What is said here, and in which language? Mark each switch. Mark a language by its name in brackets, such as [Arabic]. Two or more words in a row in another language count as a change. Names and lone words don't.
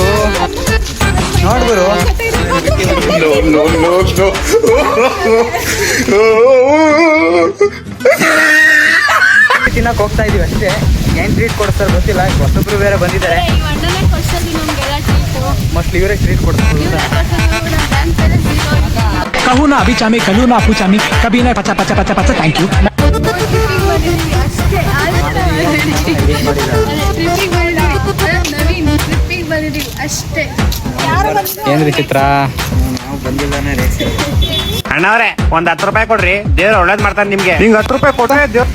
[Kannada] ನೋಡ್ ಗುರು, ತಿನ್ನಕ್ ಹೋಗ್ತಾ ಇದೀವಿ ಅಷ್ಟೇ. ಏನ್ ಟ್ರೀಟ್ ಕೊಡ್ತಾರೆ ಗೊತ್ತಿಲ್ಲ. ಹೊಸಬ್ರು ಬೇರೆ ಬಂದಿದ್ದಾರೆ. ಮೋಸ್ಟ್ಲಿ ಇವರೇ ಟ್ರೀಟ್ ಕೊಡ್ತಾರೆ. कहूँ ना अभी चामी, कलू ना अपू चामी, कभी ना पचा पचा पचा पचा. [English] thank you. [Kannada] ಏನ್ರಿ ಚಿತ್ರ? ಅಣ್ಣವ್ರೆ ಒಂದ್ 10 ರೂಪಾಯಿ ಕೊಡ್ರಿ, ದೇವ್ರ ಒಳ್ಳೇದ್ ಮಾಡ್ತಾನೆ ನಿಮ್ಗೆ. ಹಿಂಗ್ 10 ರೂಪಾಯಿ ಕೊಟ್ರೆ ದೇವ್ರ.